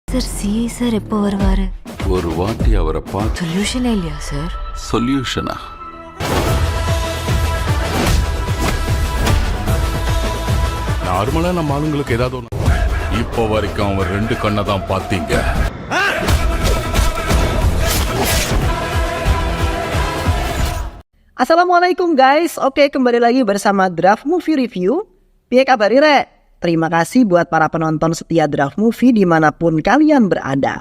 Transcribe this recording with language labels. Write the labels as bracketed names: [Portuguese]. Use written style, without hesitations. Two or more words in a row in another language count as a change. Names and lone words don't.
[Tamil] சார் சிஏ சார் எப்ப வருவாரு? ஒரு வாட்டி அவரை பார்த்து சொல்யூஷனே இல்லையா சார்? சொல்யூஷனா? நார்மலா நம்ம ஆளுங்களுக்கு ஏதாவது ஒண்ணு. இப்போ வரைக்கும் அவர் 2 கண்ணை தான் பார்த்தீங்க. [Indonesian] Assalamualaikum guys, oke kembali lagi bersama Draft Movie Review. [Javanese] Piye kabar Re? [Indonesian] Terima kasih buat para penonton setia Draft Movie dimanapun kalian berada.